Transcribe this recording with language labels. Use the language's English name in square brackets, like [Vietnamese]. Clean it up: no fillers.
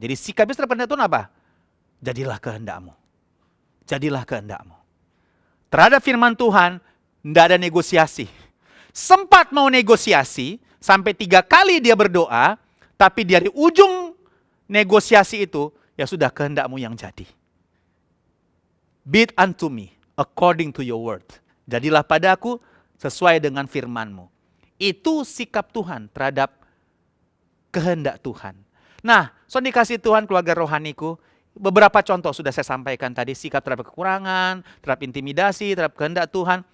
[Indonesian] Jadi sikap Yesus terhadap kehendak Tuhan apa? Jadilah kehendakmu. Jadilah kehendakmu. Terhadap firman Tuhan, tidak ada negosiasi. Sempat mau negosiasi, sampai 3 kali dia berdoa, tapi dari ujung negosiasi itu, ya sudah kehendakmu yang jadi. [English] Be it unto me, according to your word. [Indonesian] Jadilah padaku sesuai dengan firman-Mu. Itu sikap Tuhan terhadap kehendak Tuhan. Nah, soal dikasih Tuhan keluarga rohaniku, beberapa contoh sudah saya sampaikan tadi, sikap terhadap kekurangan, terhadap intimidasi, terhadap kehendak Tuhan.